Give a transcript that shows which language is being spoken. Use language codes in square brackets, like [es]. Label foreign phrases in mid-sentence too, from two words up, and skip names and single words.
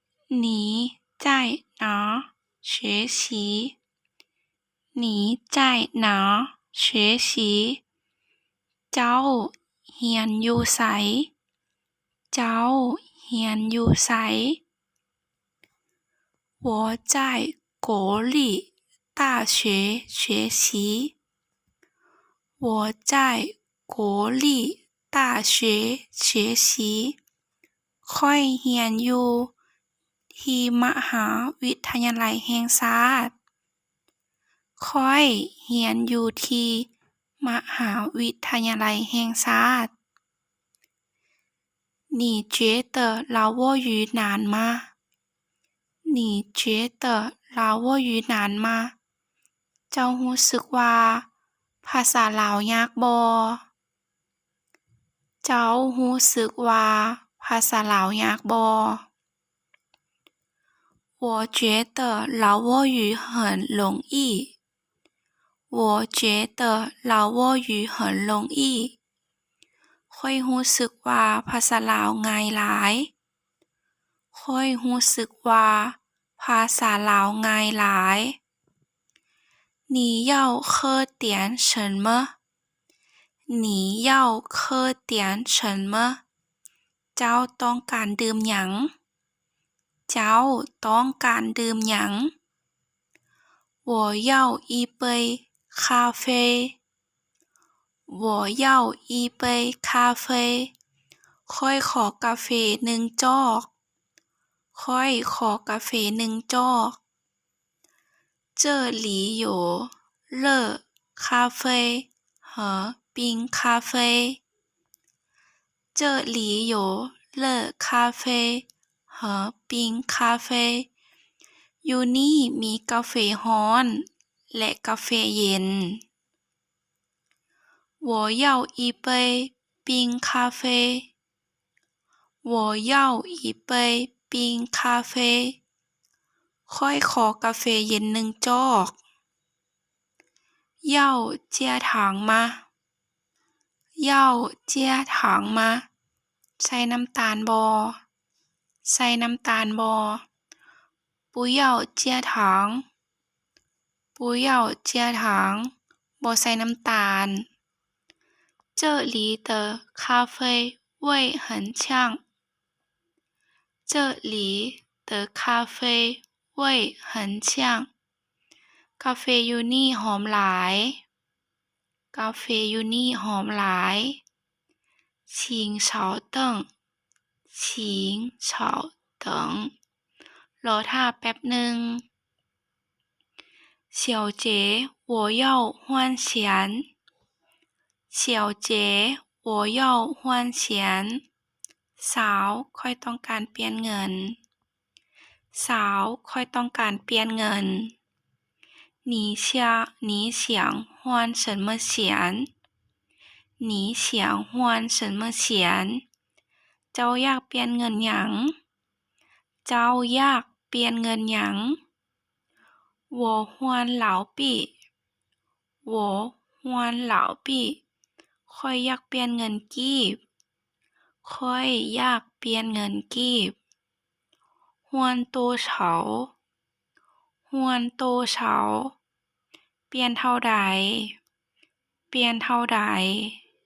[zh] 你在哪学习？你在哪学习？ [lo] ເຈົ້າຮຽນຢູ່ໃສເຈົ້າຮຽນຢູ່ໃສ [zh] 我在国立大学学习。我在国立大学学习。 [lo] ຂ້ອຍຮຽນຢູ່ທີ່ມະຫາວິທະຍາໄລແຫ່ງຊາດຂ້ອຍຮຽນຢູ່ທີ່ມະຫາວິທະຍາໄລແຫ່ງຊາດ [zh] 你觉得老挝语难吗你觉得老挝语难吗 [lo] ເຈົ້າຮູ້ສຶກວ່າພາສາລາວຍາກບໍ່ເຈົ້າຮູ້ສຶກວ່າພາສາລາວຍາກບໍ່ [zh] 我觉得老挝语很容易。我觉得老挝语很容易。 [lo] ຂ້ອຍຮູ້ສຶກວ່າພາສາລາວງ່າຍຫຼາຍຂ້ອຍຮູ້ສຶກວ່າພາສາລາວງ່າຍຫຼາຍ [zh] 你要喝点什么你要喝点什么 [lo] ເຈົ້າຕ້ອງການດື່ມຫຍັງເຈົ້າຕ້ອງການ ດື່ມຫຍັງ [zh] 我要一杯咖啡我要一杯咖 [lo] 啡 ຂ້ອຍຂໍກາເຟ1ຈອກຂ້ອຍຂໍກາເຟ1ຈອກ [zh] 这里有热咖啡和冰咖啡这里有热咖啡和冰咖啡 [lo] ຢູ່ນີ້ມີກາເຟຮ້ອນແລະກາເຟເຢັນ [zh] 我要一杯冰咖啡我要一杯冰咖啡 [lo] ຂ້ອຍຂໍກາເຟເຢັນ1ຈອກ [zh] 要加糖吗要加糖吗 [lo] ໃສ່ນ້ຳຕານບໍ່ໃສ່ນ້ຳຕານບໍ່ [zh] 不要加糖不要加糖 [lo] ບໍ່ໃສ່ນ້ຳຕານ [zh] 这里的咖啡味很呛这里的咖啡味很呛 [lo] ກາເຟຢູ່ນີ້ຫອມຫຼາຍກາເຟຢູ່ນີ້ຫອມຫຼາຍ [zh] 请稍等请稍等 [lo] ລໍຖ້າແປັບໜຶ່ງ [zh] 小姐我要换钱小姐我要换钱 [lo] ສາວຂ້ອຍຕ້ອງການປ່ຽນເງິນສາວຂ້ອຍຕ້ອງການປ່ຽນເງິນ [zh] 你想换什么钱你想换什么钱เจ้า [lo] ຢາກປ່ຽນເງິນຫຍັງເຈົ້າຢາກປ່ຽນເງິນຫຍັງ [zh] 我换老币我换老币 [lo] ຂ້ອຍຢາກປ່ຽນເງິນກີບຂ້ອຍຢາກປ່ຽນເງິນກີບ [zh] 换多少换多少 [lo] ປ່ຽນເທົ່າໃດປ່ຽນເທົ່າໃດ